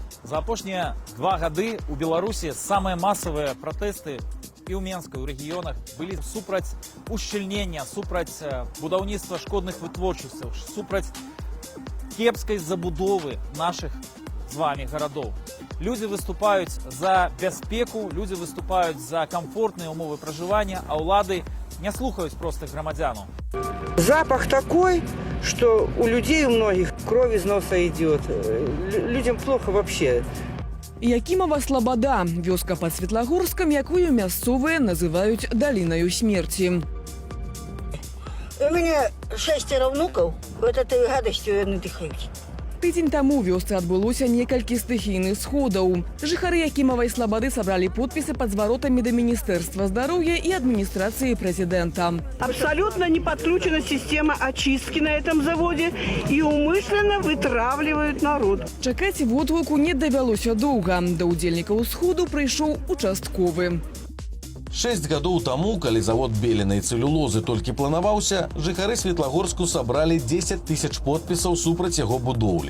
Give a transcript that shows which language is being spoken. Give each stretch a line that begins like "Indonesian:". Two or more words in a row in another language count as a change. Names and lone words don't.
Belarusian: За апошнія 2 гады у Беларусі самыя масавыя пратэсты і ў Менска, і ў рэгіёнах былі супраць ушчыльнення, супраць будаўніцтва шкодных вытворчасцяў, супраць кепскай забудовы нашых з вами гарадоў. Людзі выступаюць за бяспеку, людзі выступаюць за камфортныя умовы пражывання, а ўлады не слухаюць простых грамадзянаў.
Russian: Запах такой, что у людей у многих кровь из носа идет. Людям плохо вообще.
Belarusian: Якімова Слобода, вёска пад Светлагорскам, якую мясцовыя называюць далінаю смерці.
Russian: У меня 6 внуков, вот этой гадостью они дыхают.
Belarusian: Тыдзень таму ў вёсцы адбылося некалькі стыхійных сходаў. Жыхары Якімавай Слободы сабралі подпісы пад зваротамі да Міністэрства здароўя і адміністрацыі прэзідэнта.
Russian: Абсолютно не подключена система очистки на этом заводе и умышленно вытравливают народ.
Belarusian: Чакаць водгуку не давялося доўга. Да ўдзельнікаў сходу прыйшоў участковы. 6 гадоў таму, калі завод беленай цэлюлозы толькі планаваўся, жыхары Светлагорску сабралі 10 000 подпісаў супраць яго будоўлі.